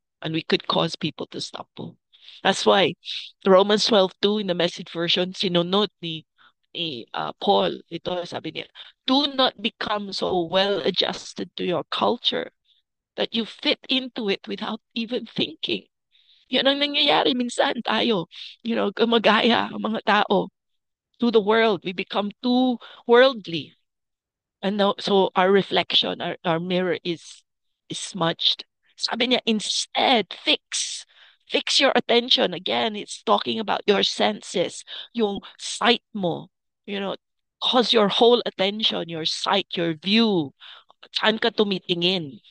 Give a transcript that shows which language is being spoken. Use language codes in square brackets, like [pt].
[en] And we could cause people to stumble. That's why Romans 12:2 in the message version, [tl] sinunod ni Paul, ito sabi niya, [en] do not become so well adjusted to your culture that you fit into it without even thinking. [tl] Yan ang nangyayari minsan tayo. Gumagaya ang mga tao [en] to the world. We become too worldly. And now, so our reflection, our mirror is smudged. [tl] Sabi niya, [en] instead, fix your attention. Again, it's talking about your senses, yung sight mo, you know, cause your whole attention, your sight, your view, [tl] saan ka tumitingin.